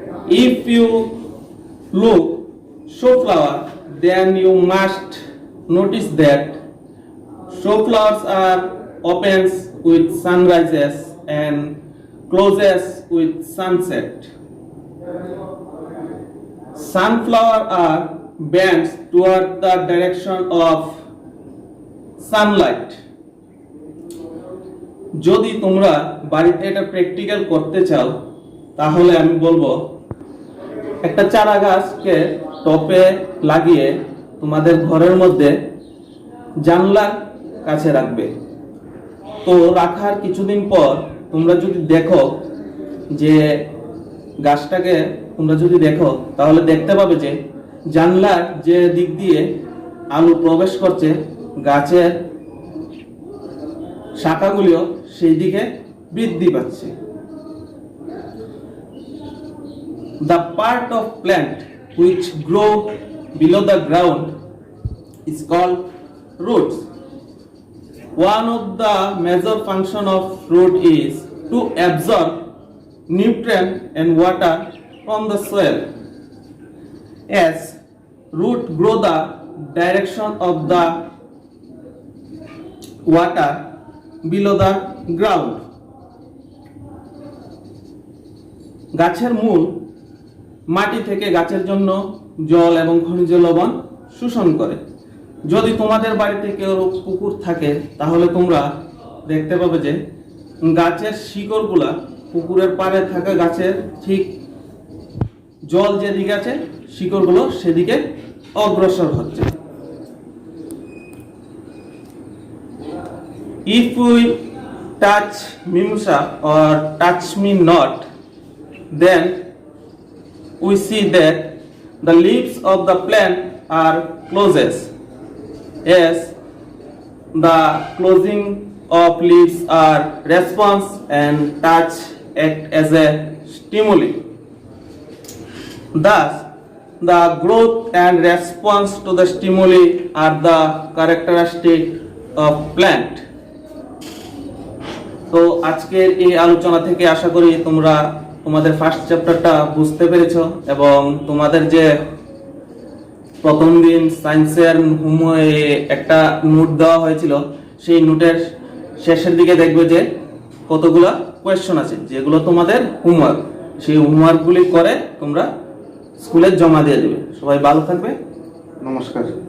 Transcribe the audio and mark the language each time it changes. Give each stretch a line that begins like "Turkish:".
English: If you look show flower, then you must notice that show flowers are opens with sunrises and closes with sunset. Sunflower are bends toward the direction of sunlight.
Bangla: যদি তোমরা বাড়িতে এটা practical করতে চাও তাহলে আমি বলবো একটা চারা গাছকে টপে লাগিয়ে তোমাদের ঘরের মধ্যে জানলার কাছে রাখবে। তো রাখার কিছুদিন পর তোমরা যদি দেখো যে গাছটাকে তোমরা যদি দেখো তাহলে দেখতে পাবে যে জানলার যে দিক দিয়ে আলো প্রবেশ করছে গাছের শাখাগুলিও সেই দিকে বৃদ্ধি পাচ্ছে।
English: The part of plant which grow below the ground is called roots. One of the major function of root is to absorb nutrient and water from the soil. As root grow the direction of the water below the ground.
Bangla: গাছের মূল মাটি থেকে গাছের জন্য জল এবং খনিজ লবণ শোষণ করে। যদি তোমাদের বাড়িতে কেউ পুকুর থাকে তাহলে তোমরা দেখতে পাবে যে গাছের শিকড়গুলা পুকুরের পাড়ে থাকা গাছের ঠিক জল যেদিকে আছে শিকড়গুলো সেদিকে অগ্রসর হচ্ছে।
English: If we touch mimosa or touch me not, then we see that the leaves of the plant are closes. As the closing of leaves are response and touch act as a stimuli. Thus, the growth and response to the stimuli are the characteristic of plant.
Bangla: তো আজকের এই আলোচনা থেকে আশা করি তোমরা তোমাদের first চ্যাপ্টারটা বুঝতে পেরেছো এবং তোমাদের যে প্রথম দিন সায়েন্সের হোমওয়ার্কে একটা নোট দেওয়া হয়েছিল সেই নোটের শেষের দিকে দেখবে যে কতগুলা কোয়েশ্চন আছে যেগুলো তোমাদের হোমওয়ার্ক, সেই হোমওয়ার্কগুলি করে তোমরা স্কুলে জমা দিয়ে দেবে। সবাই ভালো থাকবে, নমস্কার।